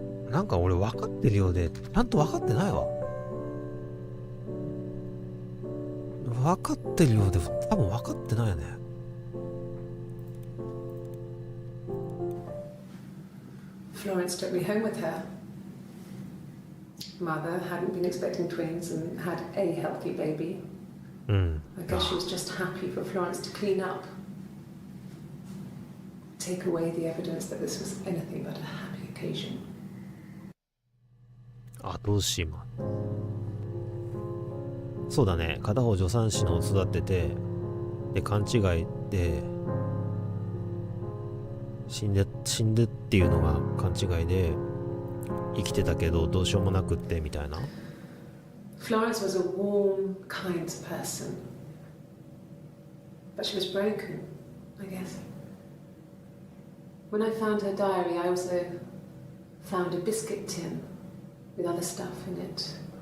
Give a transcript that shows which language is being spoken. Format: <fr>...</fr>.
<ja>なんか俺分かってるようでちゃんと分かってないわ。分かってるようで多分分かってないよね。</ja> <en>Florence took me home with her. Mother hadn't been expecting twins and had a healthy baby. I guess she was just happy for Florence to clean up. Take away the evidence that this was anything but a happy occasion.</en> <ja>後押し今。そうだね。片方助産師の育てて、で勘違いで死んでっていうのが勘違いで生きてたけどどうしようもなくってみたいな。</ja> <en>Florence was a warm, kind person, but she was broken, I guess. When I found her diary, I also found a biscuit tin with other stuff in it.</en>